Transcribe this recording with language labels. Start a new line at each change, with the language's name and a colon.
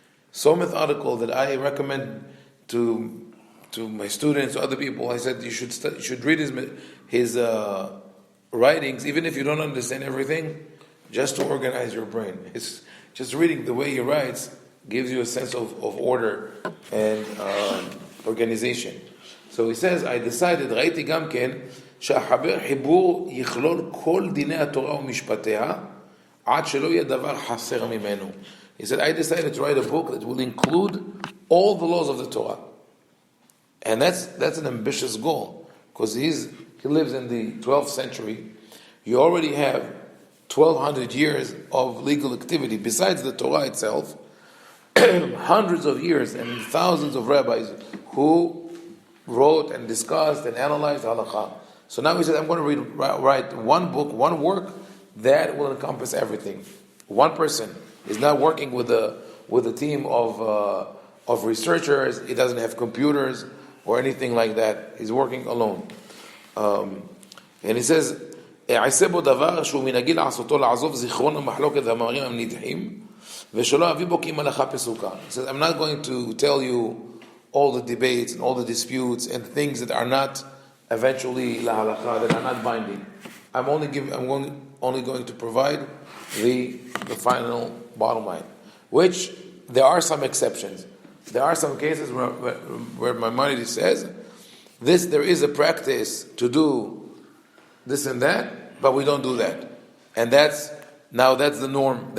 English: So methodical that I recommend to my students, to other people. I said you should read his writings, even if you don't understand everything, just to organize your brain. It's just reading the way he writes gives you a sense of order and organization. So he says, I decided,
Hebrew: ראיתי גם כן, שהחבר חיבור יכלול כל דיני התורה ומשפטיה עד שלא יהיה דבר חסר ממנו.
English: He said, I decided to write a book that will include all the laws of the Torah. And that's an ambitious goal, because he lives in the 12th century. You already have 1200 years of legal activity besides the Torah itself, hundreds of years and thousands of rabbis who wrote and discussed and analyzed halakha. So now he said, I'm going to write one book, one work that will encompass everything. One person is not working with a team of researchers. He doesn't have computers or anything like that. He's working alone. And he says,
Hebrew: "אעשה בו דבר שהוא מנהגי לעשותו לעזוב זיכרון המחלוקת והמאמרים הנדחים ושלא אביא בו כי אם הלכה פסוקה."
English: He says, I'm not going to tell you all the debates and all the disputes and things that are not eventually la halakha, that are not binding. I'm only going to provide the final bottom line. Which there are some exceptions. There are some cases where Maimonides says there is a practice to do this and that, but we don't do that, and that's the norm.